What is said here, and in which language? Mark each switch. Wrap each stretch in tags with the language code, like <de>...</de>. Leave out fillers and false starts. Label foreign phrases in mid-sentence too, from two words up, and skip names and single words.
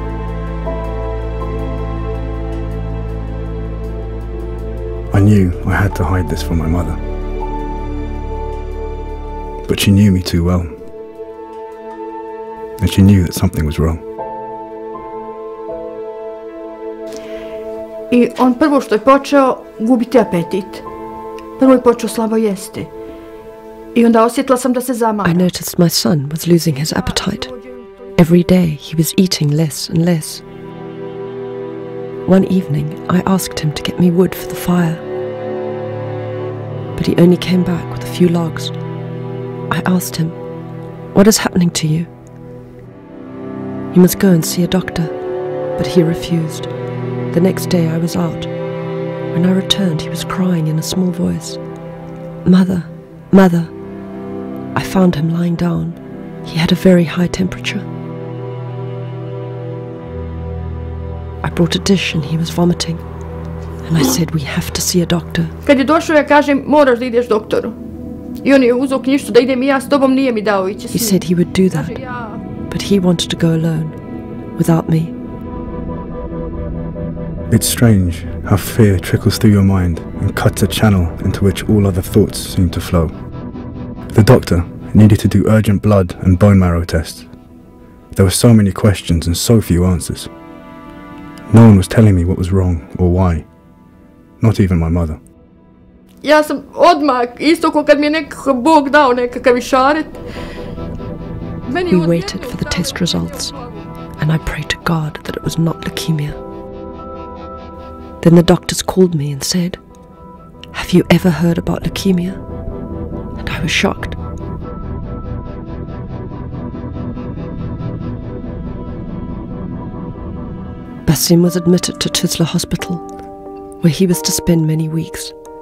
<en>I knew I had to hide this from my mother, but she knew me too well. And she knew that something was wrong.</en> <bs>I on prvo što je počeo gubiti apetit. Prvo je počeo slabo jesti. I onda osjetila sam da se zamara.</bs> <en>I noticed my son was losing his appetite. Every day he was eating less and less. One evening I asked him to get me wood for the fire. But he only came back with a few logs. I asked him, "What is happening to you?" "You must go and see a doctor," but he refused. The next day I was out. When I returned, he was crying in a small voice. "Mother, mother." I found him lying down. He had a very high temperature. I brought a dish and he was vomiting. And I said, "We have to see a doctor."</en> <bs>Kad je došao, ja kažem, moraš da ideš doktoru. I on je uzeo knjižicu da idem i ja s tobom, nije mi dao ići s njim.</bs> <en>He said he would do that, but he wanted to go alone, without me. It's strange how fear trickles through your mind and cuts a channel into which all other thoughts seem to flow. The doctor needed to do urgent blood and bone marrow tests. There were so many questions and so few answers. No one was telling me what was wrong or why. Not even my mother.</en> <bs>Ja sam odmah, isto ko kad mi je nekakav Bog dao nekakav išaret.</bs> <en>We waited for the test results, and I prayed to God that it was not leukemia. Then the doctors called me and said, "Have you ever heard about leukemia?" And I was shocked. Basim was admitted to Tuzla Hospital, where he was to spend many weeks.</en>